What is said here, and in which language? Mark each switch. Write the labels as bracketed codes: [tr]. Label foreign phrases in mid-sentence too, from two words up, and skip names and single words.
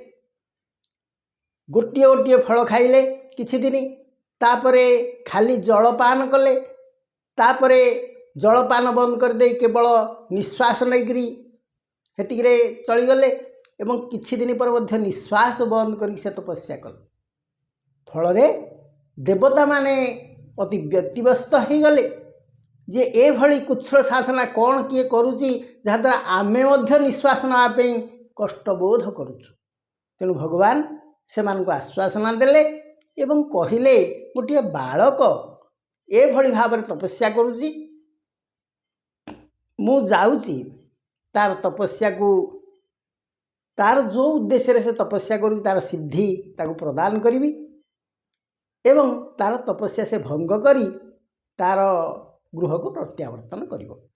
[or] ଗୋଟିଏ ଗୋଟିଏ ଫଳ ଖାଇଲେ କିଛି ଦିନ, ତାପରେ ଖାଲି ଜଳପାନ କଲେ, ତାପରେ ଜଳପାନ ବନ୍ଦ କର ଦେ କେବଳ ନିଶ୍ୱାସ ନେଇକରି ଏତିକିରେ ଚାଲି ଗଲେ ଏବଂ କିଛି ଦିନ ପର ମଧ୍ୟ ନିଶ୍ୱାସ ବନ୍ଦ କରି ସେ ତପସ୍ୟା କଲେ। ଫଳରେ ଦେବତା ମାନେ ଅତି ବ୍ୟତିବ୍ୟସ୍ତ ହୋ ଗଲେ ଯେ ଏ ଭଳି କଠୋର ସାଧନା କଣ କିଏ କରୁଛି ଯାହାଦ୍ୱାରା ଆମେ ମଧ୍ୟ ନିଶ୍ୱାସ ନେବାକୁ କଷ୍ଟ ବୋଧ କରୁଛୁ। ତେଣୁ ଭଗବାନ ସେମାନଙ୍କ ଆଶ୍ୱାସନା ଦେଲେ ଏବଂ କହିଲେ ଗୋଟେ ବାଳକ ଏ ଭଳି ଭାବ ତପସ୍ୟା କରୁଛି, ମୁଁ ଯାଉଛି ତାର ତପସ୍ୟା କୁ ତାର ଯୋ ଉଦ୍ଦେଶ୍ୟ ସେ ତପସ୍ୟା କରୁଛି ତାର ସିଦ୍ଧି ତାକୁ ପ୍ରଦାନ କରି ଏବଂ ତାର ତପସ୍ୟା ସେ ଭଙ୍ଗ କରି ତାର ଗୃହ କୁ ପ୍ରତ୍ୟାବର୍ତ୍ତନ କରିବି।